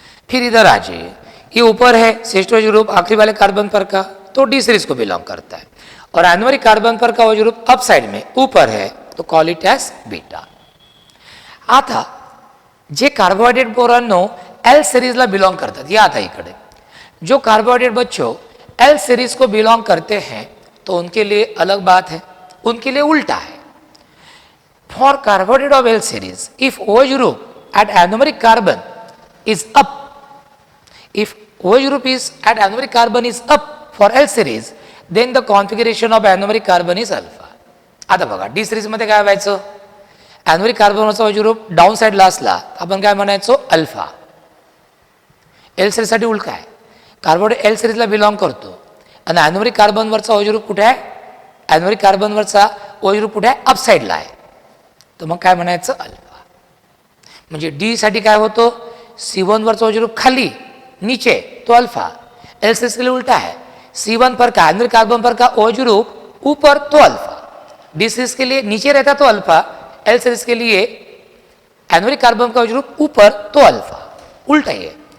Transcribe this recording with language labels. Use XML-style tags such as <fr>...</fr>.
<hi>फिर इधर आ जाइए, ये ऊपर है CH2 ग्रुप आखिरी वाले कार्बन पर का, तो डी सीरीज को बिलोंग करता है, और एनोमेरिक कार्बन पर का OH ग्रुप अप साइड में ऊपर है, तो कॉल इट एज बीटा।</hi> <mr>आता जे कार्बोहायड्रेट पोरांनो L सिरीजला बिलोंग करतात,</mr> <hi>या आता इकडे जो कार्बोहाइड्रेट बच्चों L सीरीज को बिलोंग करते हैं तो उनके लिए अलग बात है, उनके लिए उल्टा है।</hi> <en>For carbohydrate of L series, if OH group at anomeric carbon is up, if OH group is at anomeric carbon is up for L series, then the configuration of anomeric carbon is alpha.</en> <mr>आता बघा D series मध्ये काय व्हायचं? Anomeric कार्बनवरचा OH group down साइडला असला आपण काय म्हणायचो? अल्फा। एल सीरीज साठी उलट आहे, कार्बोहायड्रेट एल सीरीजला बिलॉंग करतो आणि एनोमेरिक कार्बनवरचा OH ग्रुप कुठे आहे? एनोमेरिक कार्बनवरचा OH ग्रुप कुठे आहे? अप साइडला आहे, तर मग काय म्हणायचं? अल्फा। म्हणजे डी साठी काय होतो? C1 वरचा OH ग्रुप खाली</mr> <hi>नीचे तो अल्फा। एल सीरीज के लिए उल्टा है, C1 पर का एनोमेरिक कार्बन पर का OH ग्रुप ऊपर तो अल्फा, डी सीरीज के लिए नीचे रहता तो अल्फा, एल सीरीज के लिए एनोमेरिक कार्बन का OH ग्रुप ऊपर तो अल्फा, उल्टा है।</hi>